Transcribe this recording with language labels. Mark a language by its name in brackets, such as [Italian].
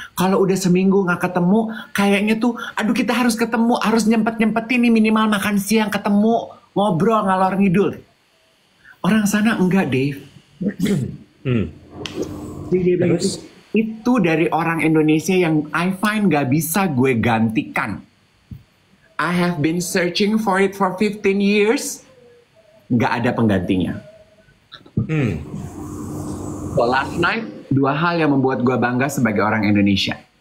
[Indonesian] Kalau udah seminggu gak ketemu, kayaknya tuh, aduh kita harus ketemu, harus nyempet-nyempetin nih minimal makan siang ketemu, ngobrol ngalor ngidul. Orang sana enggak, Dave. Jadi itu dari orang Indonesia yang [English] I find [Indonesian] gak bisa gue gantikan. [English] I have been searching for it for 15 years. [Indonesian] Gak ada penggantinya. [English] So last night, [Indonesian] 2 hal yang membuat gue bangga sebagai orang Indonesia.